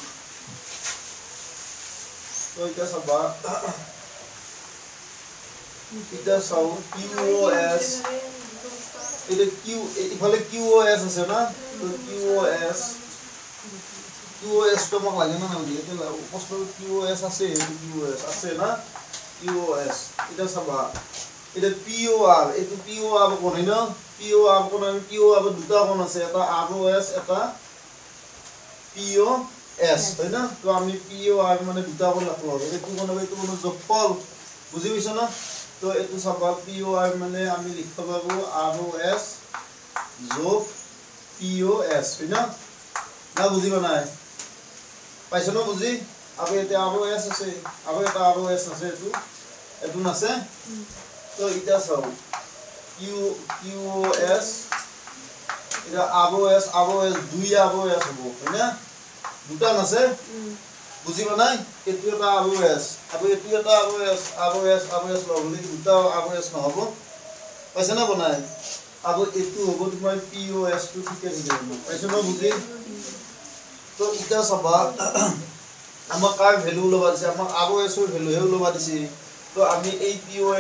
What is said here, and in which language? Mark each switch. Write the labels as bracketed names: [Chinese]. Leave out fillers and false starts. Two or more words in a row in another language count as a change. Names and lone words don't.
[Assamese] তো এটা চাবা এটা চাও কিউএস এটা কিউ ইফালে কিউএস আছে না তো কিউএস তো মোক লাগে না না এটা প্রশ্ন কিউএস আছে কিউএস আছে না কিউএস এটা চাবা এটা পিওআর এটা পিওআর কোন হয় না পিওআর কোন আমি পিওআর দুটা কোন আছে এটা আরওএস এটা পিওএস হয় না তো আমি পিওআর মানে দুটা কোন রাখলো এটো কোন যোগফল বুঝি পাইছ না তো এটো চাবা পিওআর মানে আমি লিখব পাবো আরওএস যোগ পিওএস হয় না না বুঝিবা নাই পাইছ না বুঝি আবে এটা আরওএস আছে আবে এটা আরওএস আছে এটো আছে তো এটা চাও কিউএস এটা আরওএস দুই আরওএস হবো হয় না দুটা আছে বুঝিবা নাই এটো এটা আরওএস আৰু এটো এটা আরওএস লবলি দুটা আরওএস নহব পাইছ না বনাই আৰু এটো হ'ব তোমাৰ পিওএস টু ঠিকে থাকিব পাইছ না বুজি তো এটা চাবা আমাক কাৰ ভ্যালু লবা দিছে আমাক আরওএস ৰ ভ্যালু হে লবা দিছে তো আমি এই পিওএস